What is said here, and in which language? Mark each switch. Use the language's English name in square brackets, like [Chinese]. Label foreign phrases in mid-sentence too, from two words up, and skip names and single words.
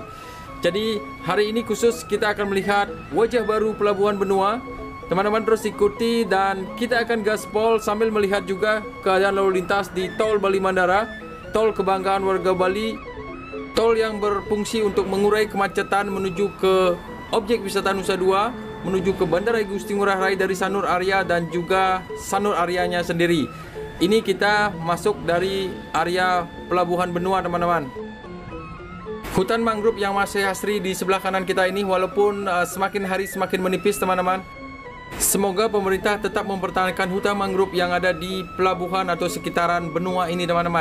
[Indonesian] Jadi hari ini khusus kita akan melihat wajah baru Pelabuhan Benua. Teman-teman terus ikuti dan kita akan gaspol sambil melihat juga keadaan lalu lintas di Tol Bali Mandara, tol kebanggaan warga Bali, tol yang berfungsi untuk mengurai kemacetan menuju ke objek wisata Nusa Dua, menuju ke Bandara I Gusti Ngurah Rai dari Sanur Arya dan juga Sanur Aryanya sendiri. Ini kita masuk dari area Pelabuhan Benua teman-teman. Hutan mangrove yang masih asri di sebelah kanan kita ini, walaupun semakin hari semakin menipis teman-teman. Semoga pemerintah tetap mempertahankan hutan mangrove yang ada di pelabuhan atau sekitaran benua ini teman-teman.